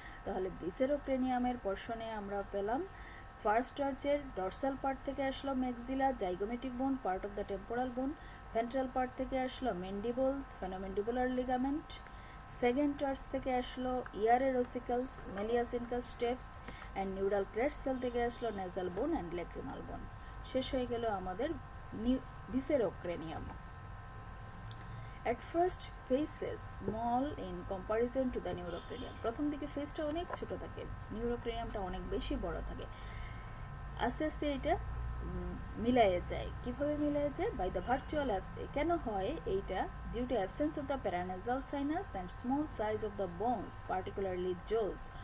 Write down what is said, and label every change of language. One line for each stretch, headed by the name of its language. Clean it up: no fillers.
Bangla: তাহলে ভিসেরোক্রেনিয়ামের পোর্শনে আমরা পেলাম ফার্স্ট আর্চের ডরসাল পার্ট থেকে আসলো maxilla, zygomatic bone, part of the temporal বোন। ভেন্ট্রাল পার্ট থেকে আসলো ম্যান্ডিবলস, ফেনোম্যান্ডিবুলার লিগামেন্ট। সেকেন্ড আর্চ থেকে আসলো ইয়ারের ওসিকলস, malleus, incus, steps. And neural crest sell থেকে আসলো নেজাল বোন অ্যান্ড ল্যাক্রিমাল বোন। শেষ হয়ে গেল আমাদের ভিসেরোক্রেনিয়াম।
English: At first faces small in comparison to the neurocranium।
Bangla: প্রথম দিকে ফেসটা অনেক ছোট থাকে, নিউরোক্রেনিয়ামটা অনেক বেশি বড় থাকে। আস্তে আস্তে এটা মিলাইয়ে যায়। কিভাবে মিলাইয়ে যায়? By the virtual. কেন হয় এইটা?
English: Due to absence of the paranasal sinus and small size of the bones, particularly jaws.